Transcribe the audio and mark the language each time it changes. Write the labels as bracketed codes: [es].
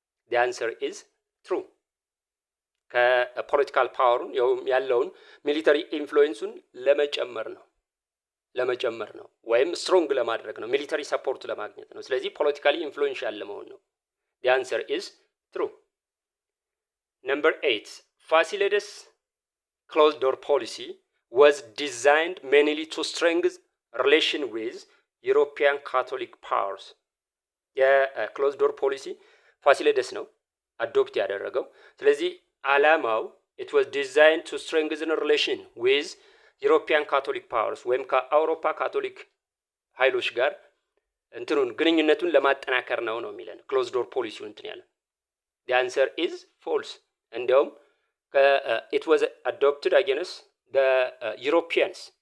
[en] the answer is true. [am] ከፖለቲካል ፓወሩን ያለውን ሚሊተሪ ኢንፍሉዌንሱን ለመጨመር ነው ወይም ስትሮንግ ለማድረግ ነው፣ ሚሊተሪ ሰፖርት ለማግኘት ነው። ስለዚህ ፖለቲካሊ ኢንፍሉዌንሻል ለመሆን ነው። the answer is true. [en] Number 8 Fascides closed door policy was designed mainly to strengthen relation with European Catholic powers. [am] የክሎዝድ ዶር ፖሊሲ ፋሲሌደስ ነው አዶፕት ያደረገው። ስለዚህ አላማው [en] it was designed to strengthen relation with European Catholic powers [am] ወይም ከአውሮፓ ካቶሊክ ኃይሎች ጋር ግንኙነቱን ለማጠናከር ነው የሚለን ክሎዝድ ዶር ፖሊሲው ያለ። [en] the answer is false. [am] እንዲያውም [en] it was adopted against the Europeans.